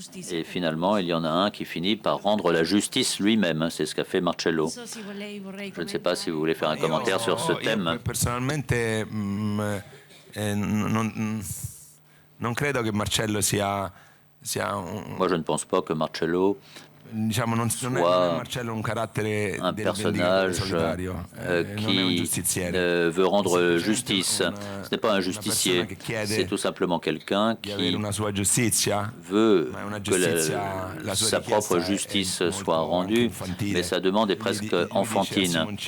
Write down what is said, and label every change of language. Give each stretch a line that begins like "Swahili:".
French: Et finalement, il y en a un qui finit par rendre la justice lui-même. C'est ce qu'a fait Marcello. Je ne sais pas si vous voulez faire un commentaire sur ce thème. Personnellement,
Italian: non credo che Marcello sia
French: Moi, je ne pense pas que Marcello soit un personnage qui veut rendre justice. Ce n'est pas un justicier, c'est tout simplement quelqu'un qui veut que sa propre justice soit rendue, mais sa demande est presque enfantine.